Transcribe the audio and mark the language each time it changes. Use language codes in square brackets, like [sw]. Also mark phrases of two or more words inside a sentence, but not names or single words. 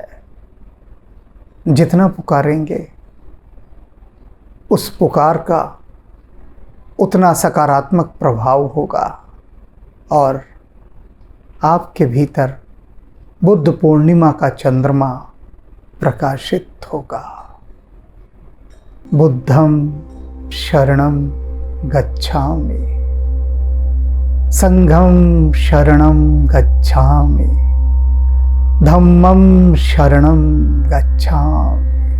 [hi] जितना पुकारेंगे उस पुकार का उतना सकारात्मक प्रभाव होगा। और आपके भीतर बुद्ध पूर्णिमा का चंद्रमा प्रकाशित होगा। [pi] बुद्धं शरणं गच्छामि, संघं शरणं गच्छामि, धम्मं शरणं गच्छामि,